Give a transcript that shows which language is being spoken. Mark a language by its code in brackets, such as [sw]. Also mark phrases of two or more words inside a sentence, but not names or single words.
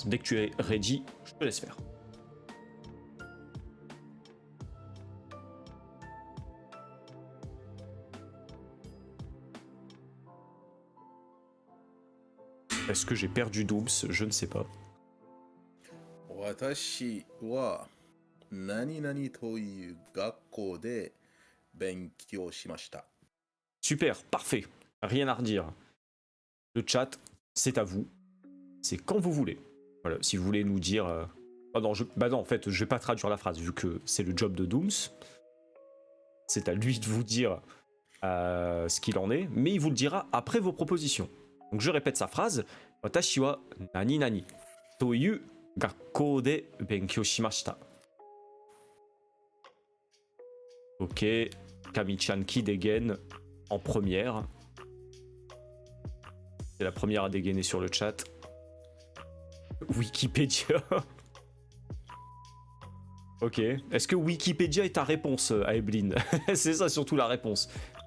[fr] Dès que tu es ready, je te laisse faire. Est-ce que j'ai perdu Dooms? Je ne sais pas. [ja] 私は何々という学校で勉強しました。 [fr] Super, parfait. Rien à redire. Le chat, c'est à vous. C'est quand vous voulez. Voilà, si vous voulez nous dire... Ah non, bah non, en fait, je vais pas traduire la phrase, vu que c'est le job de Dooms. C'est à lui de vous dire ce qu'il en est, mais il vous le dira après vos propositions. Donc je répète sa phrase. [ja] 私は何々という学校で勉強しました。 [fr] Ok, Kami-chan qui dégaine en première. C'est la première à dégainer sur le chat. Wikipédia. Ok. Est-ce que Wikipédia est ta réponse, Aeblin? C'est ça surtout la réponse.